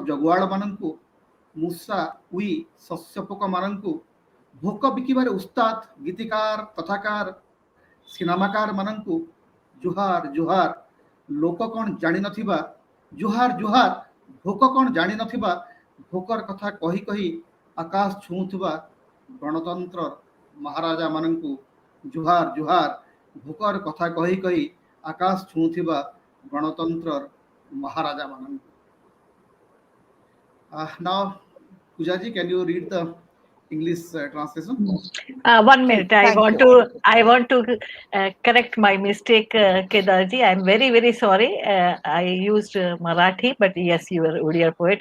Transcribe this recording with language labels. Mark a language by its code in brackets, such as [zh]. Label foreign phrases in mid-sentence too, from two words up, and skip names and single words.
[or] ଜଗୁଆଳ ମାନଙ୍କୁ ମୂଷା ଉଇ ଶସ୍ୟ ପୋକ ମାନଙ୍କୁ ଭୋକ ବିକିବାରେ ଉସ୍ତାଦ ଗୀତିକାର କଥାକାର ସିନେମାକାର ମାନଙ୍କୁ ଜୁହାର ଜୁହାର ଲୋକ କଣ ଜାଣିନଥିବା ଜୁହାର ଭୋକ କଣ ଜାଣିନଥିବା ଭୋକର କଥା କହି କହି ଆକାଶ ଛୁଉଁଥିବା ଗଣତନ୍ତ୍ର ମହାରାଜା ମାନଙ୍କୁ ଜୁହାର ଭୋକର କଥା କହି କହି ଆକାଶ ଛୁଉଁଥିବା ଗଣତନ୍ତ୍ରର ମହାରାଜା ମାନଙ୍କୁ। [en] Now, Pujaji, can you read the English translation? 1 minute. I want to correct my mistake, Kedarji. I'm very sorry. I used Marathi, but yes, you are Uriya poet.